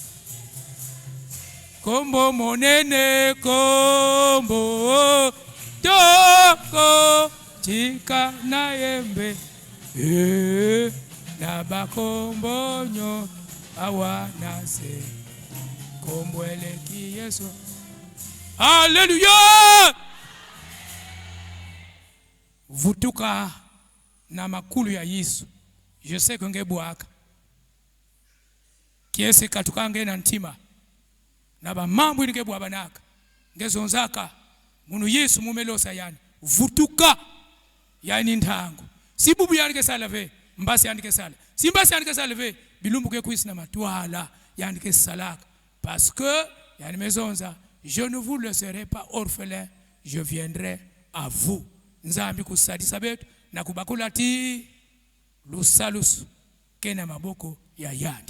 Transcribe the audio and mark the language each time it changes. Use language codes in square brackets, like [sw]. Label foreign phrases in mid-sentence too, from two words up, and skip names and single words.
[ln] kombo monene, kombo toko, tika na yembe, naba kombo nyo awa nase, kombo eleki Yesu. Alléluia! [ktu] Vutuka na makulu ya Yesu. [fr] Je sais que ngebwaka. [ktu] Kiesi katukange na ntima. Naba mambo ngebwa banaka. Ngezonzaka. Munu Yesu mumelosa yani. Vutuka yani ntango. Si bubu yanike salave, mbasi yanike sala. Si mbasi yanike salave, bilumbu ke kuisi na matwala yanike salaka. [fr] Parce que [ktu] yani mezonza, [fr] je ne vous laisserai pas orphelin, je viendrai à vous. [ktu] Nzambi kusadisa betu na kubakula ti lusalusu kena maboko ya yandi.